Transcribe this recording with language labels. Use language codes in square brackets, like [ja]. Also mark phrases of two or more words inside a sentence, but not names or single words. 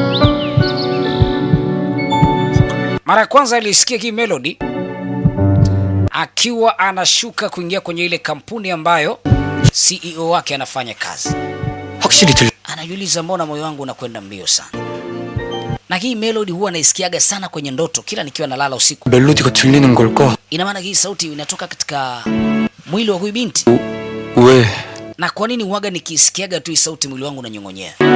[sw] Mara ya kwanza alisikia hii melody akiwa anashuka kuingia kwenye ile kampuni ambayo CEO wake anafanya kazi. Anajiuliza, mbona moyo wangu unakwenda mbio sana? Na hii melody huwa naisikiaga sana kwenye ndoto kila nikiwa nalala usiku. [ko] 멜로디가 들리는 걸까? [sw] Ina maana hii sauti inatoka katika mwili wa huyu binti. [ko] 왜? [sw] Na kwa nini huaga nikisikiaga tu hii sauti mwili wangu unanyong'onyea?